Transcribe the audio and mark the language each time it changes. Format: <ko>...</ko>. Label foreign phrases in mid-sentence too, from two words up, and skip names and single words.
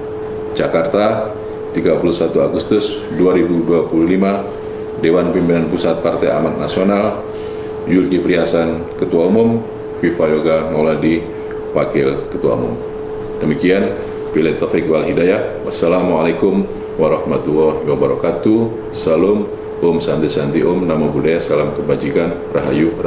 <id>Jakarta, 31 Agustus 2025, Dewan Pimpinan Pusat Partai Amanat Nasional, Zulkifli Hasan, Ketua Umum, Viva Yoga Mauladi, Wakil Ketua Umum.</id> <ar>Demikian, بالله التوفيق والهداية والسلام عليكم ورحمة الله وبركاته.</ar> <id>Salam,</id> <sa>ॐ शान्ति शान्ति ॐ,</sa> <pi>Namo Buddhaya,</pi> <id>Salam Kebajikan, Rahayu.</id>